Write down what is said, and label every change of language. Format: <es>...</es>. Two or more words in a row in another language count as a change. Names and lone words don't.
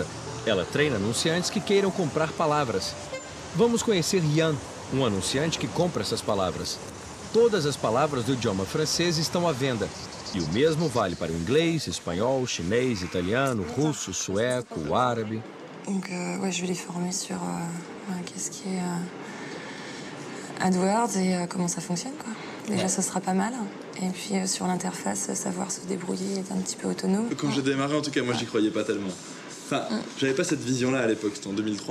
<pt>Ela treina anunciantes que queiram comprar palavras. Vamos conhecer Yann, um anunciante que compra essas palavras. Todas as palavras do idioma francês estão à venda. E o mesmo vale para o inglês, espanhol, chinês, italiano, russo, sueco, árabe.</pt> <fr>Donc, ouais, je vais les former sur qu'est-ce qui est AdWords et comment ça fonctionne, quoi. Déjà, ce sera pas mal. Et puis, sur l'interface, savoir se débrouiller, être un petit peu autonome. Quand j'ai démarré, en tout cas, moi, j'y croyais pas tellement. Enfin, j'avais pas cette vision-là à l'époque, c'était en 2003.</fr>